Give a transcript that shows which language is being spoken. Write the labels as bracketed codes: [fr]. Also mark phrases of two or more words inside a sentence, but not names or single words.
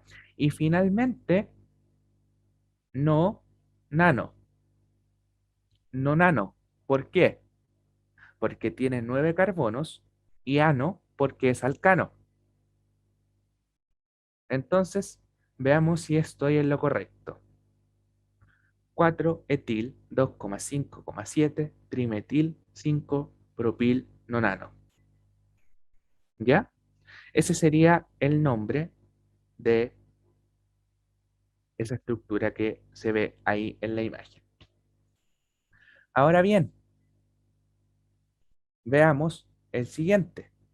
[es] Y finalmente, no nano, no nano. ¿Por qué? Porque tiene 9 carbonos y ano porque es alcano. Entonces, veamos si estoy en lo correcto. 4 etil 2,5,7 trimetil 5 propil nonano. ¿Ya? Ese sería el nombre de esa estructura que se ve ahí en la imagen. Ahora bien, veamos el siguiente.